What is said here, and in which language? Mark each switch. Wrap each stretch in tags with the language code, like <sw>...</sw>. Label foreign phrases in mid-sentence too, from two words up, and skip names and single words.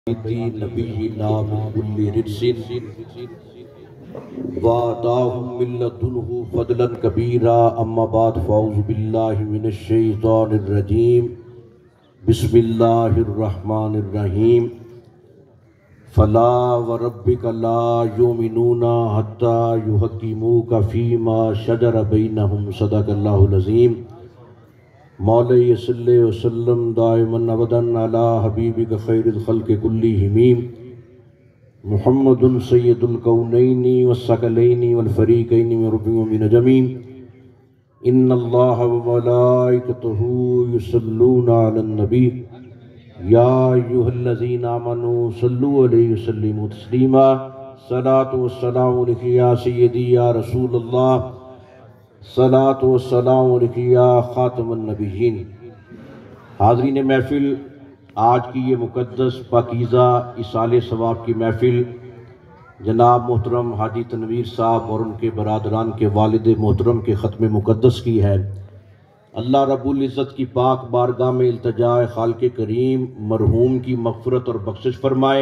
<ar>نبينا من كل رجس وآتاهم من لدنه فضلا كبيرا أما بعد فأعوذ بالله من الشيطان الرجيم بسم الله الرحمن الرحيم فلا وربك لا يؤمنون حتى يحكموك فيما شجر بينهم صدق الله العظيم مولاي صل وسلم دائما أبدا على حبيبك خير الخلق كلهم محمد سيد الكونين والثقلين والفريقين من عرب ومن عجم إن الله وملائكته يصلون على النبي يا أيها الذين آمنوا صلوا عليه وسلموا تسليما الصلاة والسلام عليك يا سيدي يا رسول الله الصلاة والسلام عليك يا خاتم النبيين.</ar> <ur>حاضرینِ محفل، آج کی یہ مقدس پاکیزہ ایصالِ ثواب کی محفل جناب محترم حاجی تنویر صاحب اور ان کے برادران کے والد محترم کے ختم مقدس کی ہے. اللہ رب العزت کی پاک بارگاہ میں التجائے خالق کریم مرحوم کی مغفرت اور بخشش فرمائے.</ur>